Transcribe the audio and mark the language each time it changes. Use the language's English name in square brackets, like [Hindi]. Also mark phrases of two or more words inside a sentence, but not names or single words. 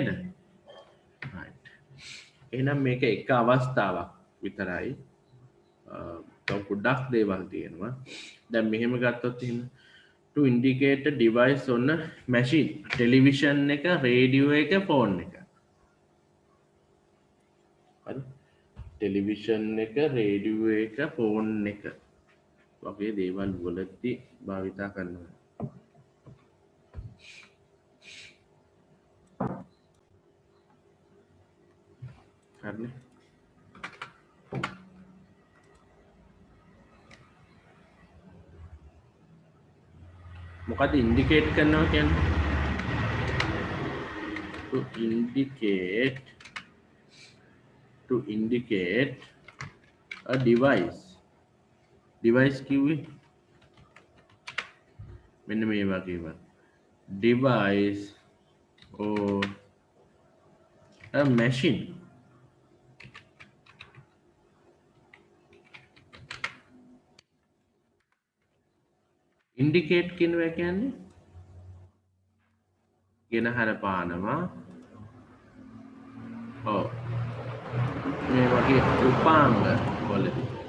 [Sinhala] right එහෙනම් මේක එක අවස්ථාවක් විතරයි තව පොඩ්ඩක් දේවල් තියෙනවා දැන් මෙහෙම ගත්තොත් එහෙම [English] to indicate a device on a machine television [Sinhala] එක radio එක phone එක හරි television එක radio එක phone එක වගේ දේවල් වලදී භාවිතා කරනවා හරිනේ මොකද ඉන්ඩිකේට් කරනවා කියන්නේ [English] to indicate a device [Sinhala] කිව්වේ මෙන්න මේ වගේ [English] device or a machine [Sinhala] indicate කියනවා කියන්නේ ගෙනහර පානවා ඔව් මේ වගේ උපාංග වලදී